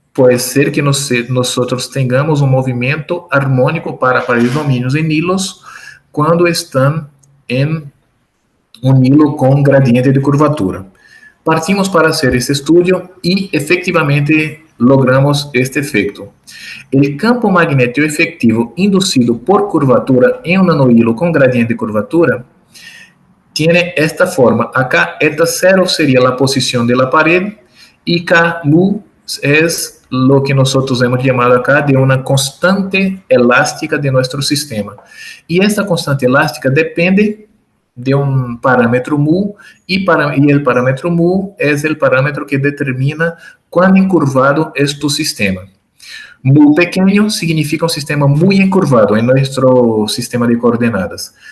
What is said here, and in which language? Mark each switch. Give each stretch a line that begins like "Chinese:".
Portuguese: pode ser que nós tenhamos um movimento harmônico para paredes domínios em hilos quando estão em um hilo com gradiente de curvatura.
Spanish: Partimos para hacer este estudio y efectivamente logramos este efecto. El campo magnético efectivo inducido por curvatura en un nanohilo con gradiente de curvatura tiene esta forma. Acá eta 0 sería la posición de la pared y K mu es lo que nosotros hemos llamado acá de una constante elástica de nuestro sistema. Y esta constante elástica depende de
Portuguese: um parâmetro mu, e o parâmetro mu é o parâmetro que determina quão encurvado é tu sistema. Mu pequeno significa um sistema muito encurvado em nosso sistema de coordenadas.